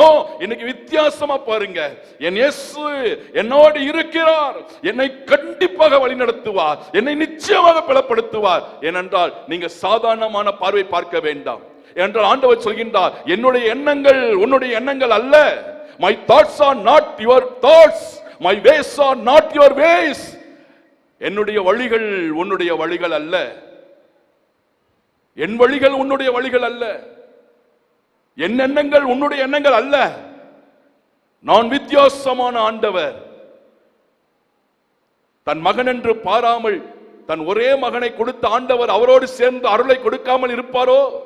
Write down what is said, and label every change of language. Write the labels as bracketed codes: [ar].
[ta] No, இன்னைக்கு வித்தியாசமா பாருங்க. என் இயேசு என்னோடு இருக்கிறார், என்னை கண்டிப்பாக வழி நடத்துவார், என்னை நிச்சயமாக பலப்படுத்துவார். ஏனென்றால் நீங்க சாதாரணமான பார்வை பார்க்க வேண்டாம். என்றால் ஆண்டவர் சொல்கின்றார், என்னுடைய எண்ணங்கள் உன்னுடைய எண்ணங்கள் அல்ல. [en] My thoughts are not your thoughts, my ways are not your ways. [ta] என்னுடைய வழிகள் உன்னுடைய வழிகள் அல்ல, என் வழிகள் உன்னுடைய வழிகள் அல்ல, என் எண்ணங்கள் உன்னுடைய எண்ணங்கள் அல்ல. நான் வித்தியாசமான ஆண்டவர். தன் மகன் என்று பாராமல் தன் ஒரே மகனை கொடுத்த ஆண்டவர் அவரோடு சேர்ந்து அருளை கொடுக்காமல் இருப்பாரோ?